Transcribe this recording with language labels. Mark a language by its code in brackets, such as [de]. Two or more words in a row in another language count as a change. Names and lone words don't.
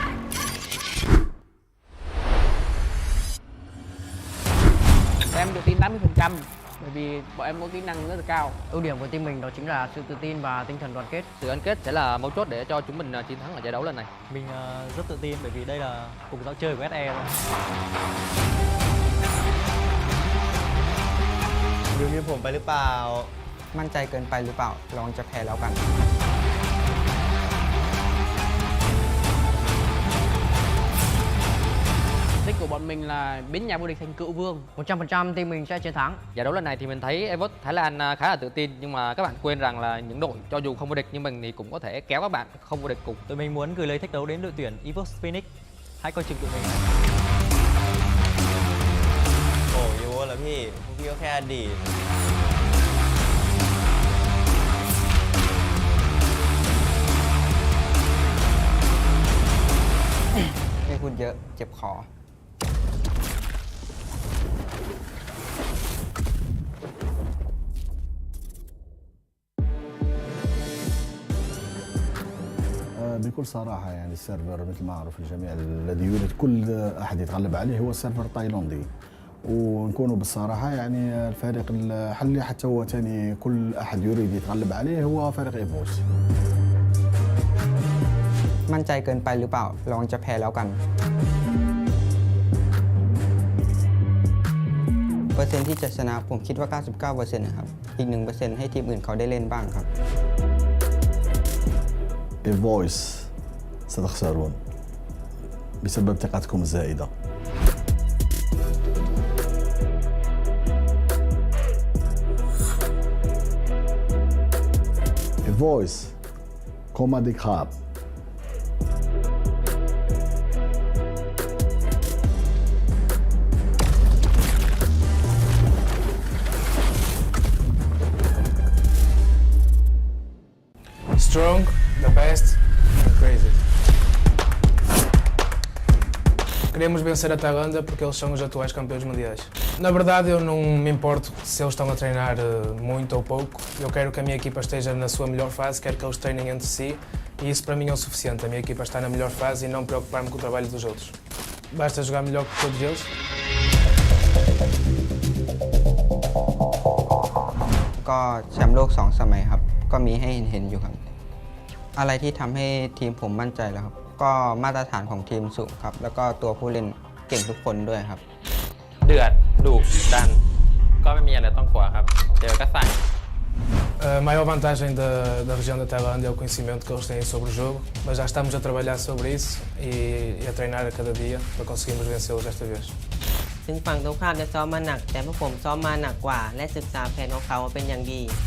[vi] Em được team 100%, bởi vì bọn em có kỹ năng rất là cao. Ưu điểm của team mình đó chính là sự tự tin và tinh thần đoàn kết. Sự gắn kết sẽ là mấu chốt để cho chúng mình chiến thắng ở giải đấu lần này. Mình rất tự tin bởi vì đây là cùng giao chơi của SE thôi. [th] ดูมีผมไปหรือเปล่า มั่นใจเกินไปหรือเปล่าลองจะแพ้แล้วกัน [vi] Đích của bọn mình là biến nhà vô địch thành cựu vương. 100% team mình sẽ chiến thắng. Giải đấu lần này thì mình thấy EVOS Thái Lan khá là tự tin, nhưng mà các bạn quên rằng là những đội cho dù không vô địch nhưng mình thì cũng có thể kéo các bạn không vô địch cùng. Tụi mình muốn gửi lời thách đấu đến đội tuyển EVOS Phoenix. Hãy coi chừng tụi mình. [th] โอ้ยโว้แล้วพี่พวกพี่ก็แค่อดีต ไม่พูดเยอะเจ็บคอ [ar] بكل صراحة يعني السيرفر مثل ما معروف الجميع الذي يريد كل أحد يتغلب عليه هو السيرفر التايلاندي، ونكونوا بالصراحة يعني الفريق الحلي حتى هو ثاني كل أحد يريد يتغلب عليه هو فريق إيفوس. [th] มั่นใจเกินไปหรือเปล่าลองจะแพ้แล้วกัน เปอร์เซ็นต์ที่จะชนะผมคิดว่า 99% นะครับ อีก 1% ให้ทีมอื่นเขาได้เล่นบ้างครับ [ar] إيفوس ستخسرون بسبب ثقتكم الزائدة. إيفوس كومادي خاب. [en] Strong, the best, and crazy. [pt] Queremos vencer a Tailândia porque eles são os atuais campeões mundiais. Na verdade, eu não me importo se eles estão a treinar muito ou pouco. Eu quero que a minha equipa esteja na sua melhor fase, quero que eles treinem entre si e isso para mim é o suficiente. A minha equipa está na melhor fase e não preocupar-me com o trabalho dos outros. Basta jogar melhor que todos eles. [th] ก็แชมป์โลก 2 สมัยครับ ก็มีให้เห็นอยู่ครับ อะไรที่ทำให้ทีมผมมั่นใจแล้วครับ ก็มาตรฐานของทีมสูงครับ แล้วก็ตัวผู้เล่นเก่งทุกคนด้วยครับ เดือดดุดัน ก็ไม่มีอะไรต้องกลัวครับ เจอก็ใส่ [pt] A maior vantagem da região da Tailândia é o conhecimento que eles têm sobre o jogo, mas já estamos a trabalhar sobre isso e a treinar a cada dia para conseguirmos vencê-los desta vez. [th] ถึงฝั่งตรงข้ามจะซ้อมมาหนัก แต่พวกผมซ้อมมาหนักกว่า และศึกษาแผนของเขาเป็นอย่างดี